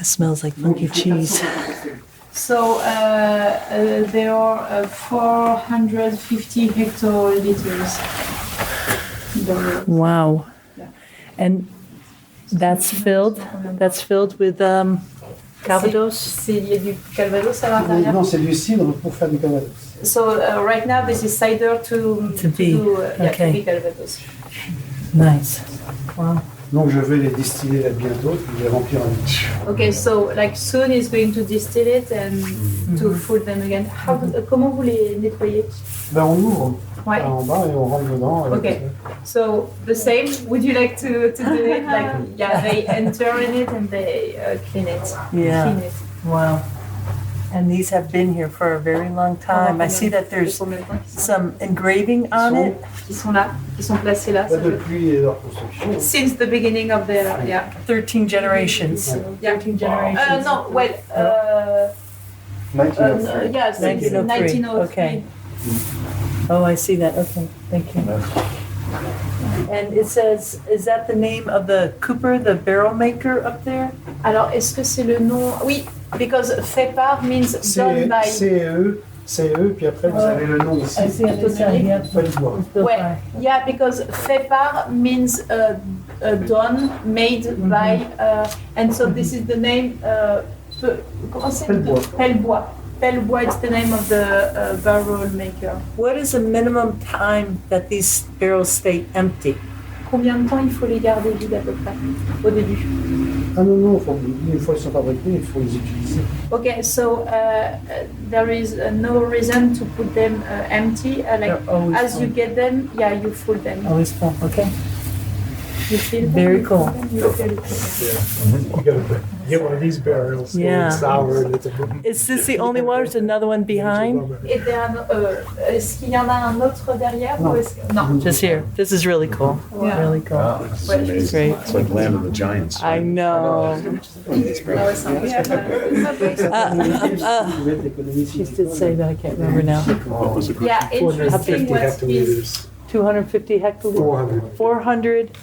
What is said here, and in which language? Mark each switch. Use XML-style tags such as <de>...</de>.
<en>It smells like funky cheese. So there are 450 hectoliters. Wow. And that's filled with Calvados.</en> <fr>C'est il y a du Calvados à l'intérieur. Non, c'est du cidre pour faire du Calvados.</fr> <en>So right now this is cider to be. do, Okay. to be Calvados. Nice. Wow.</en> <fr>Donc je vais les distiller là bientôt, puis les remplir en niche.</fr> <en>Okay, so like soon he's going to distill it and to fold them again.</en> <fr>Comment vous les nettoyez? Ben on ouvre Ouais. en bas et on rentre dedans. avec-</fr> <en>Okay, so the same. Would you like to do it? Like, yeah, they enter in it and they clean it. Yeah. Clean it. Wow. And these have been here for a very long time. I see that there's some engraving on it.</en> <fr>Ils sont là, ils sont placés là. Ben, depuis leur construction.</fr> <en>Since the beginning of their, yeah. 13 generations. Yeah. 13 generations. No, well, 1903. yeah, since 1903. 1903. Okay. Oh, I see that. Okay, thank you. And it says, is that the name of the cooper, the barrel maker up there?</en> <fr>Alors, est-ce que c'est le nom? Oui,</fr> <en>because fait par means done by.</en> <fr>CE, puis après vous avez le nom ici.</fr> <en>I see it. It's on here.</en> <fr>Fallait-voir.</fr> <en>Ouais, yeah, because fait par means done, made by, and so this is the name.</en> <fr>Comment c'est? Pellebois. Pellebois.</fr> <en>Pellebois, it's the name of the barrel maker. What is the minimum time that these barrels stay empty?</en> <fr>Combien de temps il faut les garder vides à peu près au début? Ah non, une fois qu'ils sont fabriqués, il faut les utiliser.</fr> <en>Okay, so there is no reason to put them empty. Like They're always as full. you get them, yeah, you fill them. Always full, okay. Very cool. You gotta get one of these barrels. Yeah. It's sour and it's a Is this the only one or is another one behind?</en> <fr>Est-ce qu'il y en a un autre derrière ou est-ce que... Non.</fr> <en>Just here. This is really cool. Yeah. Really cool. This is amazing. Great. It's like Land of the Giants. I know. She did say that. I can't remember now. Yeah, interesting 450 what is hectoliters. 250 hectoliters. 400.</en>